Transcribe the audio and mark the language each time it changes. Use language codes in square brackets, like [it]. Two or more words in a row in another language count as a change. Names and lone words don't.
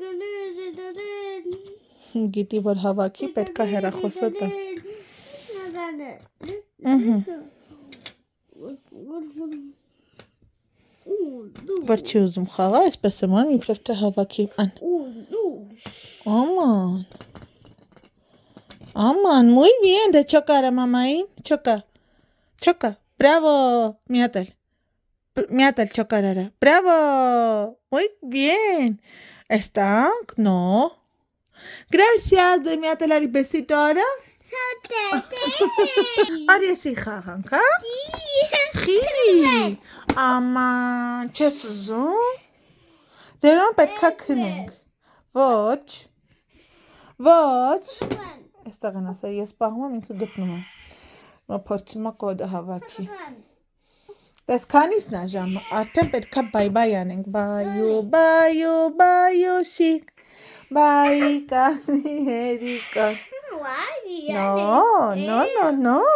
[hy] գիտի որ հավաքի պետքա հեռախոսը տամ, որ չի ուզում խաղա, այսպես եմ անում, իբրև թե հավաքի, աման, [es] muy bien, [hy] դե չոկա արա մամային, չոկա, bravo, մի հատ էլ չոկար արա, [es] bravo, muy bien, estanc, no, gracias, [hy] դե մի հատ էլ արի besito արա, արի եսի խաղանք, հա, խի, աման, չես ուզում, դերան պետքա քնենք, ոչ, այստեղ են ասել, ես պահում եմ, ինքը գտնում եմ, փորձում է կոդը հավաքի, տես քանիսն է ժամը, արդեն պետքա բայ անենք, բայուշիկ, բայ կանի հերիկան, no,